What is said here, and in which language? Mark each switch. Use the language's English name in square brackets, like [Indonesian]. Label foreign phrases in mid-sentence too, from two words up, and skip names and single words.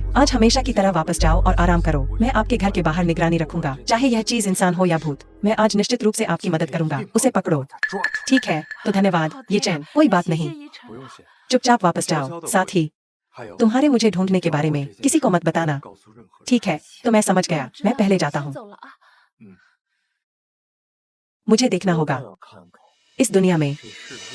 [Hindi] आज हमेशा की तरह वापस जाओ और आराम करो। मैं आपके घर के बाहर निगरानी रखूंगा, चाहे यह चीज इंसान हो या भूत। मैं आज निश्चित रूप से आपकी मदद करूंगा। उसे पकड़ो। ठीक है, तो धन्यवाद। ये चैन, कोई बात नहीं। [Chinese] 不用谢。 [Hindi] चुपचाप वापस जाओ। साथ ही [Chinese] 还有， [Hindi] तुम्हारे मुझे ढूंढने के बारे में किसी को मत बताना। [Chinese] 告诉任何人。 [Hindi] ठीक है, तो मैं समझ गया। मैं पहले जाता हूँ। मुझे देखना 我 होगा [Chinese] 倒要看看 [Hindi] इस दुनिया में [Chinese] 这世界